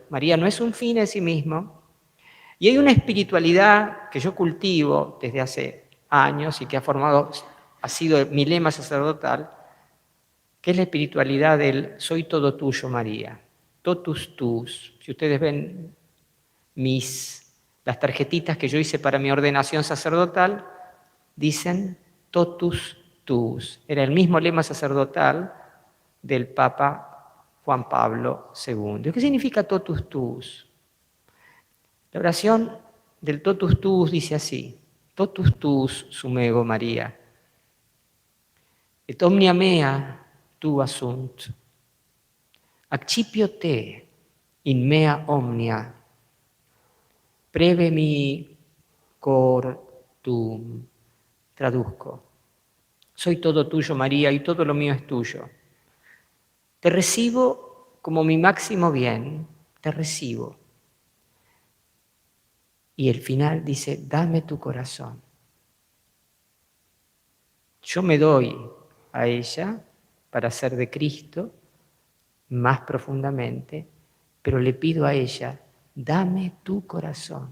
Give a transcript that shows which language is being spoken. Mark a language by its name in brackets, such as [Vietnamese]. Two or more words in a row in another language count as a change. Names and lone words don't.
[Spanish] María no es un fin en sí mismo. Y hay una espiritualidad que yo cultivo desde hace años y que ha sido mi lema sacerdotal, que es la espiritualidad del soy todo tuyo, María. [Latin] Totus tus. [Spanish] Si ustedes ven las tarjetitas que yo hice para mi ordenación sacerdotal, dicen [Latin] totus tuus. [Spanish] Era el mismo lema sacerdotal del Papa Juan Pablo II. ¿Qué significa [Latin] totus tuus? [Spanish] La oración del [Latin] totus tuus [Spanish] dice así: [Latin] totus tuus sumego María, et omnia mea tua sunt, accipio te in mea omnia, preve mi cor tuum. [Spanish] Traduzco: soy todo tuyo, María, y todo lo mío es tuyo. Te recibo como mi máximo bien, te recibo. Y el final dice: dame tu corazón. Yo me doy a ella para ser de Cristo más profundamente, pero le pido a ella: dame tu corazón.